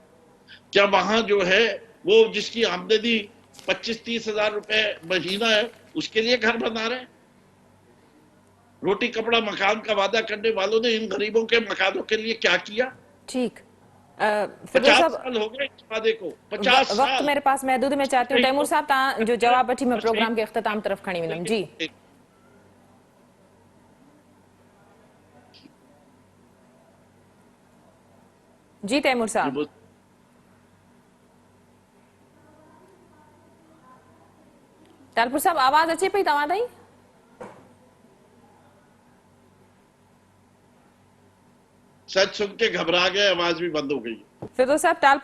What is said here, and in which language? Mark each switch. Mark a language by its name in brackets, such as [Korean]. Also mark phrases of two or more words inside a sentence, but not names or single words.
[Urdu] کیا وہاں جو ہے وہ جس کی آمدنی 25-30 ہزار روپے مہینہ ہے اس کے لیے گھر بنا رہے? روٹی کپڑا مکان کا وعدہ کرنے والوں نے ان غریبوں کے مکانوں کے لیے کیا کیا? ٹھیک۔ فیروز 50 صاحب, سال ہو گئے اس وعدے کو، 50 وقت سال. میرے پاس محدود، میں چاہتی ہوں تیمور صاحب [Sindhi] तव्हां जो जवाब वठी मैं प्रोग्राम के इख्तिताम तरफ खणी वेंदमि। जी जी तैमूर साहब। तालपुर साहब आवाज अचे पई तव्हां ताईं? [Urdu] سچ سن کے گھبرا گئے، آواز بھی بند ہو گئی. فیروز صاحب، تالپور